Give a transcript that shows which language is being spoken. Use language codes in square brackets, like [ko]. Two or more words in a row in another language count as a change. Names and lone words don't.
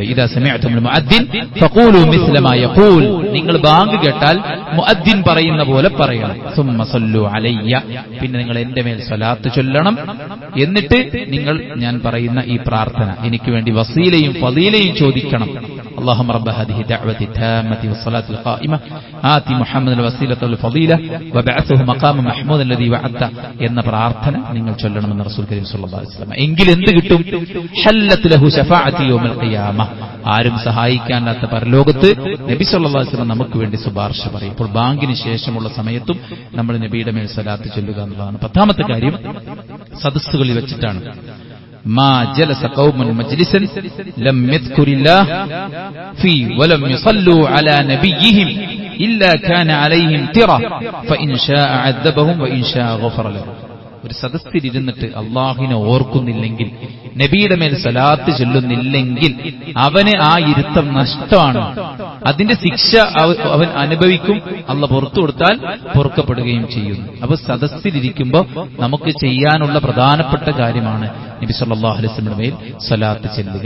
[ar] إذا سمعتم المؤذن فقولوا مثل ما يقول, [ml] നിങ്ങൾ ബാങ്ക് കേട്ടാൽ മുഅദ്ദിൻ പറയുന്ന പോലെ പറയണം. [ar] ثم صلوا علي, [ml] പിന്നെ നിങ്ങൾ എന്റെ മേൽ സ്വലാത്ത് ചൊല്ലണം. എന്നിട്ട് നിങ്ങൾ ഞാൻ പറയുന്ന ഈ പ്രാർത്ഥന എനിക്ക് വേണ്ടി വസീലയും ഫളീലയും ചോദിക്കണം. [ar] اللهم رب هذه الدعوة التامة والصلاة القائمة آتي محمد الوسيلة والفضيلة وبعثه مقام محمود الذي وعدته [ml] എന്ന പ്രാർത്ഥന നിങ്ങൾ ചൊല്ലണമെന്ന് [ar] رسول كريم صلى الله عليه وسلم. [ml] എങ്കിൽ എന്ത് കിട്ടും? [ar] حلت له شفاعتي يوم القيامة, [ml] ആരും സഹായിക്കാനാത്ത പരലോകത്ത് നബി [ar] صلى الله عليه وسلم [ml] നമുക്ക് വേണ്ടി ശുപാർശ പറയും. ഇപ്പോൾ ബാങ്കിന് ശേഷമുള്ള സമയത്തും നമ്മൾ നബിയുടെ മേൽ സ്വലാത്ത് ചൊല്ലുക എന്നുള്ളതാണ്. 10ാമത്തെ കാര്യം സദസ്സുകളിൽ വെച്ചിട്ടാണ്. [ar] ما جلس قوم مجلسا لم يذكر الله فيه ولم يصلوا على نبيهم إلا كان عليهم ترة فإن شاء عذبهم وإن شاء غفر لهم. [ml] ഒരു സദസ്സിൽ ഇരുന്നിട്ട് അള്ളാഹിനെ ഓർക്കുന്നില്ലെങ്കിൽ, നബിയുടെ മേൽ സലാത്ത് ചൊല്ലുന്നില്ലെങ്കിൽ അവന് ആ ഇരുത്തം നഷ്ടമാണ്. അതിന്റെ ശിക്ഷ അവൻ അനുഭവിക്കും. അള്ളാഹ് പുറത്തു കൊടുത്താൽ പൊറുക്കപ്പെടുകയും ചെയ്യുന്നു. അപ്പൊ സദസ്സിലിരിക്കുമ്പോൾ നമുക്ക് ചെയ്യാനുള്ള പ്രധാനപ്പെട്ട കാര്യമാണ് നബി [ar] صلى الله عليه وسلم [ml] മേൽ സ്വലാത്ത് ചെല്ലുക.